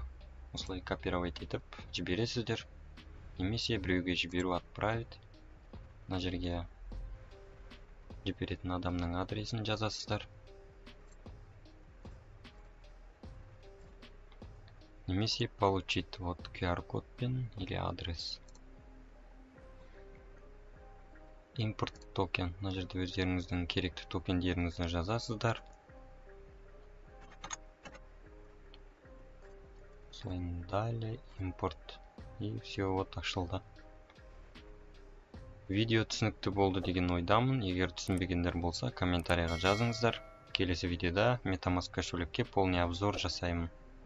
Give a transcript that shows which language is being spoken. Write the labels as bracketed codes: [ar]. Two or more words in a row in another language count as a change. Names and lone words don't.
[kk] Осылай копировать етіп жібересіздер. Немесе біреуге жіберу отправить. Мына жерге жіберетін адамның адресін жазасыздар. [ru] Немесе получить вот QR-код пен или адрес. [kk] Импорт токен. Мына жерде өздеріңіздің керекті токендеріңізді жазасыздар. Сосын далее импорт. [ru] И все, вот ашылды. [kk] Видео түсінікті болды деген ойдамын. Егер түсінбегендер болса, комментарийға жазыңыздар. Келесі видеода MetaMask кошелекке [ru] полный обзор [kk] жасаймын.